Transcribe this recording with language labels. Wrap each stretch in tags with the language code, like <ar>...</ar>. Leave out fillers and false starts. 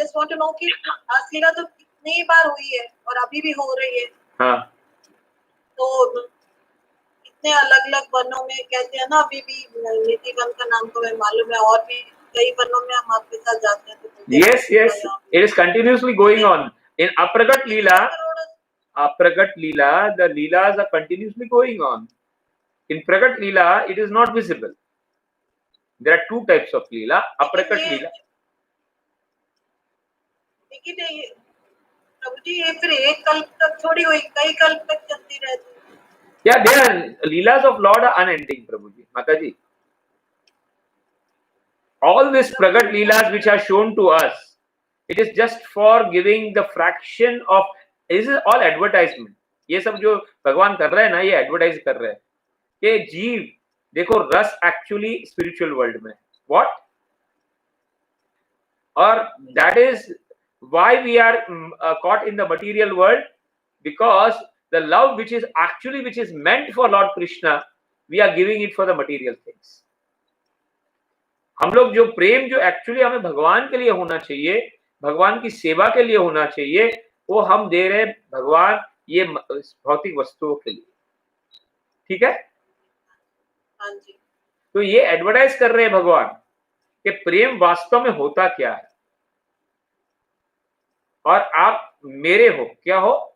<en>just want to know</en> <hi>कि आसलीला तो कितनी बार हुई है और अभी भी हो रही है. हाँ. तो इतने अलग अलग वर्णों में कहते हैं ना, अभी भी नीति वन का नाम तो मैं मालूम है, और भी कई वर्णों में हम आपके साथ जाते हैं. तो</hi> <en>Yes, yes. It is continuously going on in Apragat Leela. Apragat Leela, the Leelas are continuously going on. In Pragat Leela, it is not visible. There are two types of Leela. Apragat Leela.</en> <hi>लेकिन प्रभु जी ये फिर एक कल्प तक थोड़ी हुई, कई कल्प तक चलती रहती है.</hi> <en>Yeah, there are Leelas of Lord are unending, Prabhuji, Mataji. All these Pragat Leelas which are shown to us, it is just for giving the fraction of. This is all advertisement.</en> <hi>ये सब जो भगवान कर रहे हैं ना, ये advertise कर रहे हैं कि जीव देखो रस एक्चुअली स्पिरिचुअल वर्ल्ड में.</hi> <en>What? Or that is why we are caught in the material world, because the love which is meant for Lord Krishna, we are giving it for the material things.</en> <hi>हम लोग जो प्रेम जो actually हमें भगवान के लिए होना चाहिए, भगवान की सेवा के लिए होना चाहिए, वो हम दे रहे भगवान ये भौतिक वस्तुओं के लिए. ठीक है. हाँ जी. तो ये एडवर्टाइज कर रहे हैं भगवान कि प्रेम वास्तव में होता क्या है, और आप मेरे हो, क्या हो.</hi>